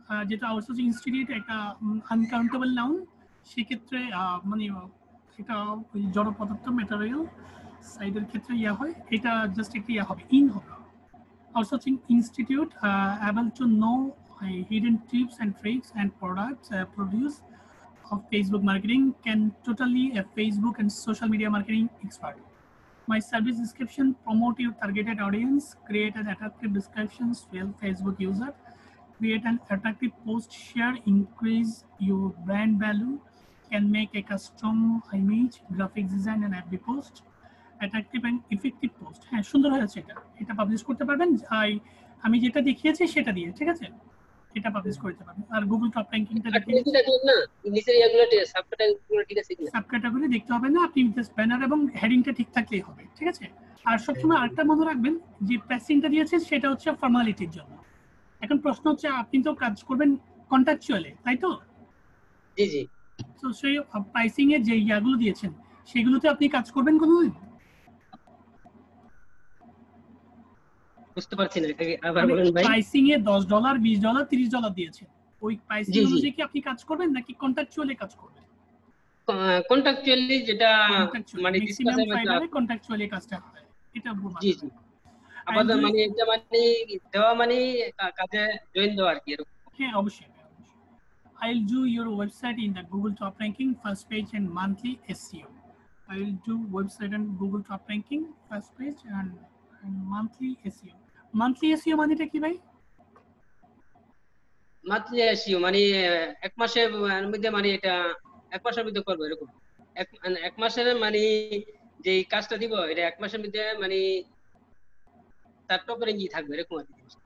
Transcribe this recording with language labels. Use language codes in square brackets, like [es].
[bn] যেটা outsourcing institute একটা uncountable noun, সেক্ষেত্রে মানে এটা জড় পদার্থ ম্যাটেরিয়াল সাইডের ক্ষেত্রে ইয়া হয়, এটা জাস্ট একটা ইয়া হবে, ইন হবে। [en] Outsourcing Institute able to know hidden tips and tricks and products produce of Facebook marketing, can totally a Facebook and social media marketing expert. My service description: promote your targeted audience, create an attractive descriptions to Facebook user, create an attractive post, share, increase your brand value, can make a custom image, graphics design and FB post, attractive and effective post. [bn] হ্যাঁ সুন্দর হয়েছে, এটা publish করতে পারবেন। আমি যেটা দেখিয়েছি সেটা দিয়ে, ঠিক আছে, এটা পাবলিশ করতে পারবেন। আর গুগল টপ র্যাঙ্কিংটা দেখিয়েছি না, নিচের ইয়াগুলো সাবটাইটেলগুলো ঠিক আছে কিনা, সাব ক্যাটাগরি দেখতে হবে না, আপনি জাস্ট ব্যানার এবং হেডিংটা ঠিক থাকলেই হবে, ঠিক আছে? আর সবসময় আরেকটা মনে রাখবেন, যে প্যাসিংটা দিয়েছে সেটা হচ্ছে ফর্মালিটির জন্য। এখন প্রশ্ন হচ্ছে, আপনি তো কাজ করবেন কন্ট্রাকচুয়ালি, তাই তো? জি জি। তো সেই প্রাইসিং এর যে ইয়াগুলো দিয়েছেন সেগুলোতে আপনি কাজ করবেন কোনোদিন? বুঝতে পারছি না, আবার বলেন ভাই। প্রাইসিং এ $10 $20 $30 দিয়েছে, ওই প্রাইসিং অনুযায়ী কি আপনি কাজ করবেন নাকি কন্ট্রাকচুয়ালি কাজ করবেন? কন্ট্রাকচুয়ালি, যেটা মানে ম্যাক্সিমাম ফাইবারে কন্ট্রাকচুয়ালি কাজটা হয়, এটা বলবো। জি জি। আপাতত মানে এটা মানে দেওয়া মানে কাজে জয়েন দেওয়া আর কি, এরকম। হ্যাঁ অবশ্যই। [en] I'll do your website in the Google top ranking first page and monthly SEO. I'll do website and Google top ranking first page and monthly SEO. [bn] Monthly SEO মানেটা কি ভাই? মান্থলি এসইও মানে এক মাসের মধ্যে, মানে এটা এক মাসের মধ্যে করবো এরকম। এক মাসের মানে যে কাজটা দিব, এটা এক মাসের মধ্যে মানে তার টপ রেঞ্জই থাকবে এরকম আর কি।